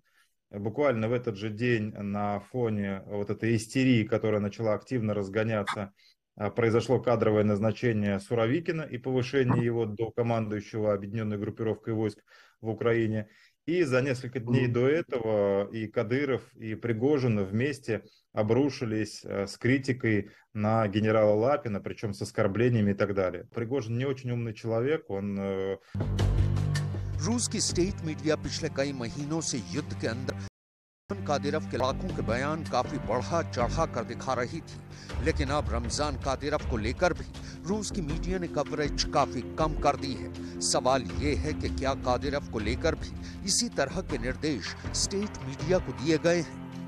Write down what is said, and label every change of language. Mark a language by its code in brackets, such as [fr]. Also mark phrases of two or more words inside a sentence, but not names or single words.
[ru] Буквально в этот же день на фоне вот этой истерии, которая начала активно разгоняться, произошло кадровое назначение Суровикина и повышение его до командующего объединенной группировкой войск в Украине. И за несколько дней до этого и Кадыров, и Пригожин вместе обрушились с критикой на генерала Лапина, причем с оскорблениями и так далее. Пригожин не очень умный человек, он... [hi] रूस की [en] state media [hi] पिछले कई महीनों से युद्ध के अंदर कादिरोव के लाखों के बयान काफी बढ़ा चढ़ा कर दिखा रही थी, लेकिन अब रमजान कादिरोव को लेकर भी रूस की मीडिया ने कवरेज काफी कम कर दी है। सवाल ये है कि क्या कादिरोव को लेकर भी इसी तरह के निर्देश [en] state media [hi] को दिए गए हैं?